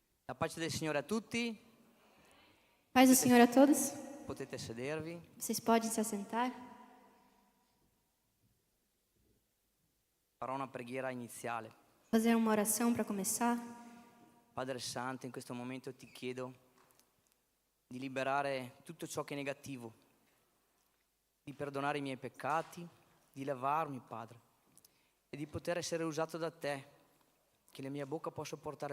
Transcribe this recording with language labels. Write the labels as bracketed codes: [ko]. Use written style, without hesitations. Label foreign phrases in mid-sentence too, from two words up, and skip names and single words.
[it] La pace del Signore a tutti, [pt] Paz do Senhor a todos. [it] potete sedervi. [pt] Vocês podem se assentar. [it] Farò una preghiera iniziale. [pt] Fazer uma oração para começar. [it] Padre Santo, in questo momento ti chiedo di liberare tutto ciò che è negativo, di perdonare i miei peccati, di lavarmi, Padre, e di poter essere usato da te, che la mia bocca possa portare